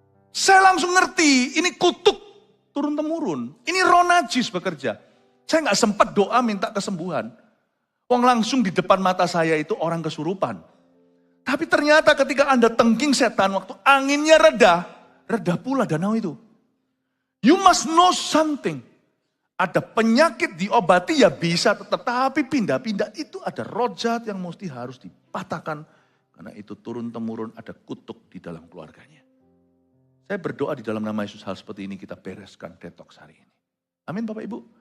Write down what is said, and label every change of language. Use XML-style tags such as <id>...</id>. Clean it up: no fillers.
<id>Saya langsung ngerti, ini kutuk turun-temurun. Ini roh najis bekerja. Saya nggak sempat doa minta kesembuhan. Wong langsung di depan mata saya itu orang kesurupan. Tapi ternyata ketika Anda tengking setan, waktu anginnya reda pula danau itu.</id> <en>You must know something.</en> <id>Ada penyakit diobati ya bisa tetap, tapi pindah-pindah itu ada roh jahat yang mesti harus dipatahkan. Karena itu turun-temurun ada kutuk di dalam keluarganya. Saya berdoa di dalam nama Yesus hal seperti ini kita bereskan detox hari ini. Amin Bapak Ibu.</id>